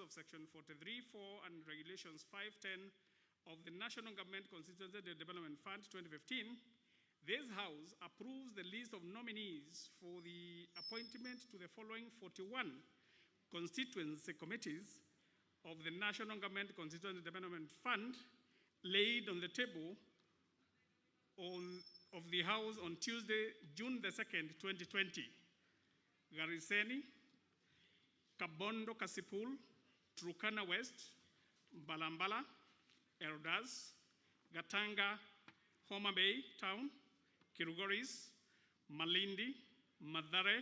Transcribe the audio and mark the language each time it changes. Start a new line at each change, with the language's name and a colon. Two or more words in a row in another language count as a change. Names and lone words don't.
English: of Section 43(4) and Regulations 510 of the National Government Constituency Development Fund 2015, this House approves the list of nominees for the appointment to the following 41 constituency committees of the National Government Constituency Development Fund laid on the table of the House on Tuesday, June the 2nd, 2020. Gariseni, Kabondo Kasipul, Turkana West, Balambala, Erodas, Gatanga, Homa Bay Town, Kirugoris, Malindi, Madare,